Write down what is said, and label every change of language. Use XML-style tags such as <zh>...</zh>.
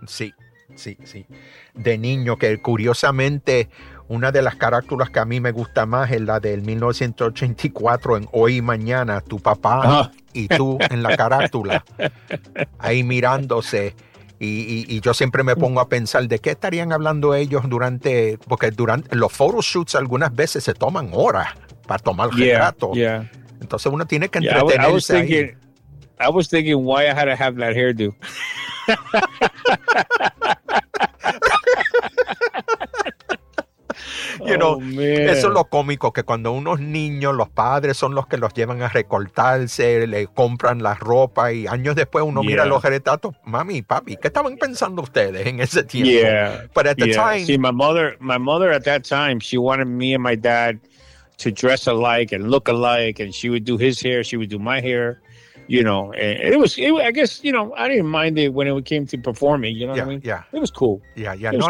<es>Sí, sí, sí, de niño, que curiosamente una de las carátulas que a mí me gusta más es la del 1984 en Hoy y Mañana, tu papá y tú en la carátula, ahí mirándose. Y yo siempre me pongo a pensar de qué estarían hablando ellos durante, porque durante los photoshoots algunas veces se toman horas para tomar retrato.</es> <en>Yeah, yeah.</en> <es>Entonces uno tiene que entretenerse.</es> <en>Yeah, I was thinking why I had to have that hairdo. You know,</en> <es>oh, eso es lo cómico, que cuando unos niños, los padres son los que los llevan a recortarse, le compran la ropa y años después uno mira los retratos, mami, papi, ¿qué estaban pensando ustedes en ese tiempo?</es> <en>But at the time, see, my mother at that time, she wanted me and my dad to dress alike and look alike, and she would do his hair, she would do my hair, you know, and it was, I guess, you know, I didn't mind it when it came to performing, you know what I mean? Yeah. It was cool. Yeah, yeah. No,</en>